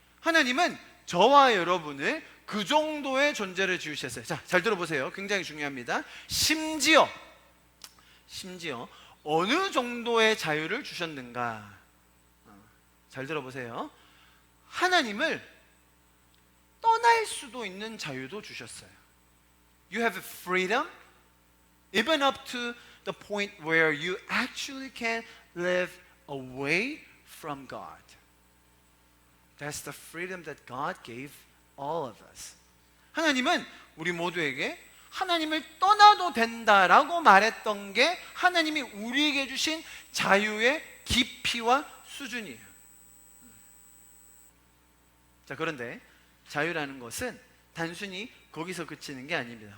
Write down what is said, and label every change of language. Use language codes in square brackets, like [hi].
[ko] 하나님은 저와 여러분을 그 정도의 존재를 지으셨어요. 자, 잘 들어보세요. 굉장히 중요합니다. 심지어 어느 정도의 자유를 주셨는가? 잘 들어보세요. 하나님을 떠날 수도 있는 자유도 주셨어요. [en] You have freedom even up to the point where you actually can live away from God. That's the freedom that God gave all of us. [ko] 하나님은 우리 모두에게 하나님을 떠나도 된다라고 말했던 게 하나님이 우리에게 주신 자유의 깊이와 수준이에요. 자, 그런데 자유라는 것은 단순히 거기서 그치는 게 아닙니다.